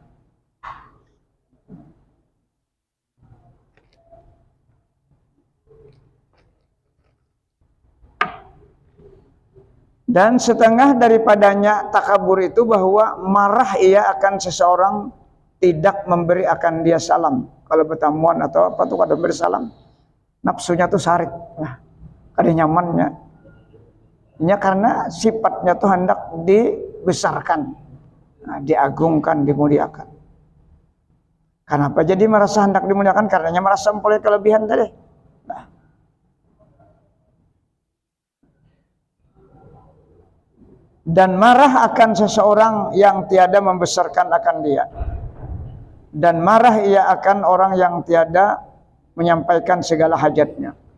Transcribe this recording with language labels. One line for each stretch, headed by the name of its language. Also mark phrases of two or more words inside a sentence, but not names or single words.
Malay: Dan setengah daripadanya takabur itu bahwa marah ia akan seseorang tidak memberi akan dia salam.
Banjar: Kalau bertamuan atau apa tuh kada beri salam, nafsunya tuh sarik. Nah, kada nyamannya. Ini karena sifatnya tuh hendak dibesarkan,
Indonesian: diagungkan, dimuliakan. Kenapa jadi merasa hendak dimuliakan?
Malay: Karenanya merasa mempunyai kelebihan tadi. Dan marah akan seseorang yang tiada membesarkan akan dia, dan marah ia akan orang yang tiada menyampaikan segala hajatnya.